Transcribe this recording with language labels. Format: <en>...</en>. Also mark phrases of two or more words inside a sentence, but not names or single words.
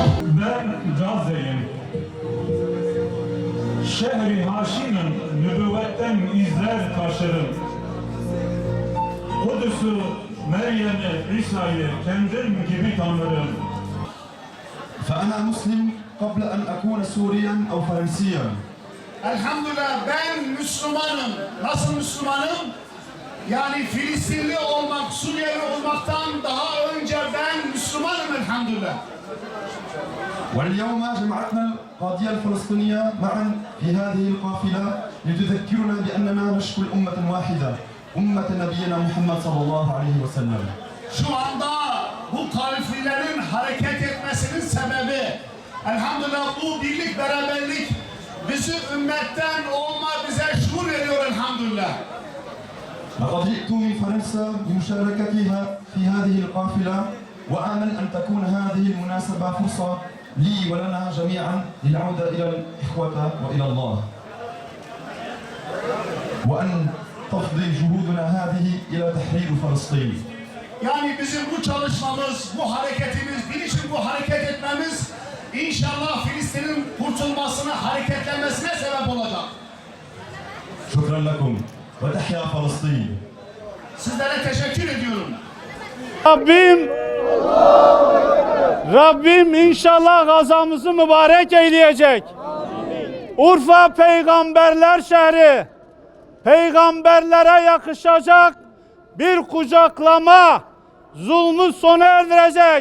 <tr>Ben Gazze'yim. Şehri Haşim'in nübüvvetten izler taşırım. Kudüs'ü, Meryem'i, İsa'yı kendim gibi tanırım.</tr> <ar>فأنا مسلم قبل أن أكون سوريا أو فرنسيا.</ar> <tr>Elhamdülillah ben Müslümanım. Nasıl Müslümanım? Yani Filistinli olmak, Suriyeli olmaktan daha önce ben Müslümanım elhamdülillah.</tr> <ar>واليوم جمعتنا القضية الفلسطينية معا في هذه القافلة لتذكرنا بأننا نشكو الأمة واحدة أمة نبينا محمد صلى الله عليه وسلم.</ar> <tr>Şu anda bu kafirlerin hareket etmesinin sebebi elhamdülillah bu birlik beraberlik bizi ümmetten olma bize şuur veriyor elhamdülillah.</tr> <ar>لقد جئت من فرنسا بمشاركتها في هذه القافلة وآمل أن تكون هذه المناسبة فرصة لي ولنا جميعا للعودة إلى الإخوة وإلى الله وأن تفضي جهودنا هذه إلى تحرير فلسطين.</ar> <tr>Yani bizim bu çalışmamız, bu hareketimiz, bir için bu hareket etmemiz inşallah Filistin'in kurtulmasına, hareketlenmesine sebep olacak.</tr> <ar>شكرا لكم وتحيا فلسطين.</ar> <tr>Sizlere teşekkür ediyorum. Rabbim inşallah gazamızı mübarek eyleyecek. Urfa peygamberler şehri. Peygamberlere yakışacak bir kucaklama zulmü sona erdirecek.</tr>